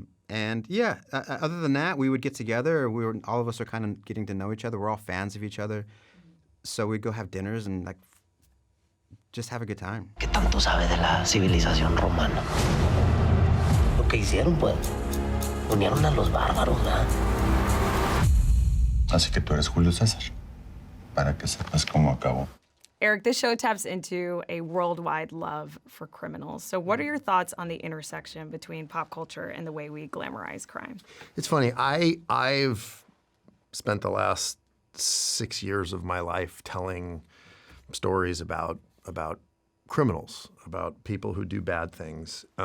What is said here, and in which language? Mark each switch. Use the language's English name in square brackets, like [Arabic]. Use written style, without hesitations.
[English] Other than that, we would get together. All of us are kind of getting to know each other. We're all fans of each other. So we'd go have dinners and just have a good time. [Spanish] ¿Qué tanto sabe de la civilización romana? Lo que hicieron, pues, unieron a los bárbaros, ¿verdad? Así que tú eres Julio César, para que sepas cómo acabó. [English] Eric, this show taps into a worldwide love for criminals. So what are your thoughts on the intersection between pop culture and the way we glamorize crime? It's funny. I've spent the last 6 years of my life telling stories about criminals, about people who do bad things.